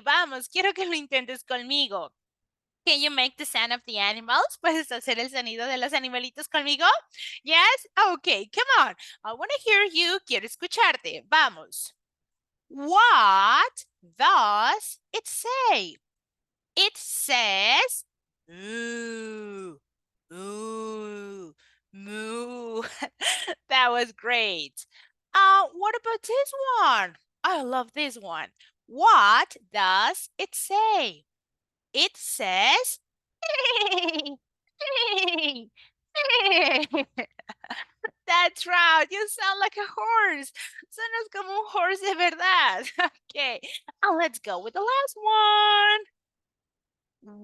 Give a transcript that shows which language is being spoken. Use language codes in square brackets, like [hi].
[es] Vamos, quiero que lo intentes conmigo. [en] Can you make the sound of the animals? [es] ¿Puedes hacer el sonido de los animalitos conmigo? [en] Yes? Okay, come on. I want to hear you. [es] Quiero escucharte. Vamos. [en] What does it say? It says moo, moo, moo. That was great. What about this one? I love this one. What does it say? It says hey, hey, hey. That's right. You sound like a horse. [es] Suenas como un horse de verdad. [en] Okay. And let's go with the last one.